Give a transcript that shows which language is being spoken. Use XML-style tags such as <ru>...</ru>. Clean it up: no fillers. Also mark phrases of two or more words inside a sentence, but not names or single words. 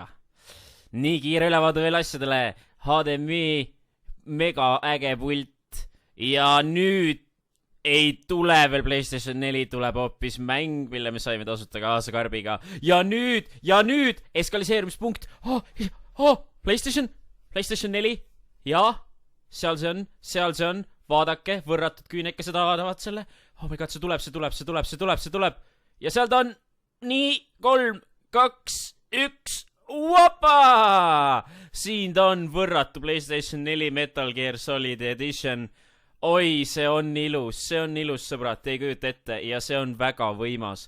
<et>Nii kiire ülevaade veel asjadele. HDMI mega äge pult ja nüüd ei tule veel PlayStation 4, tuleb hoopis mäng, mille me saime tasuta kaasa karbiga. Ja nüüd eskaliseerumispunkt. PlayStation 4. Ja, seal see on. Vaadake, võrratud küünekesed avadavad selle.</et> <en>Oh my god,</en> <et>see tuleb. Ja seal ta on. Nii, 3, 2, 1. Wapa! Siin ta on võrratu PlayStation 4 Metal Gear Solid Edition. Oi, see on ilus, sõbrad, te ei kujuta ette ja see on väga võimas.</et>